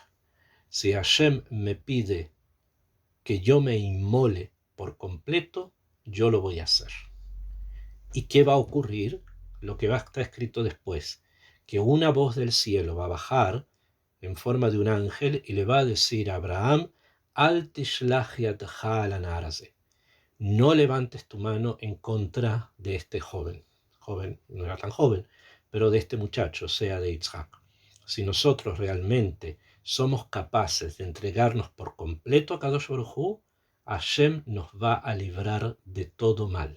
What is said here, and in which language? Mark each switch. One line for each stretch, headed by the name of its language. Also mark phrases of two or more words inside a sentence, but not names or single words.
Spanish: Si Hashem me pide que yo me inmole por completo, yo lo voy a hacer. ¿Y qué va a ocurrir? Lo que va a estar escrito después, que una voz del cielo va a bajar en forma de un ángel y le va a decir a Abraham,
Hebrew: אל תשלח ידך אל הנער הזה.
Spanish: No levantes tu mano en contra de este joven. Joven, no era tan joven, pero de este muchacho, sea de Yitzhak. Si nosotros realmente somos capaces de entregarnos por completo a
Hebrew: קדוש ברוך הוא,
Spanish: Hashem nos va a librar de todo mal.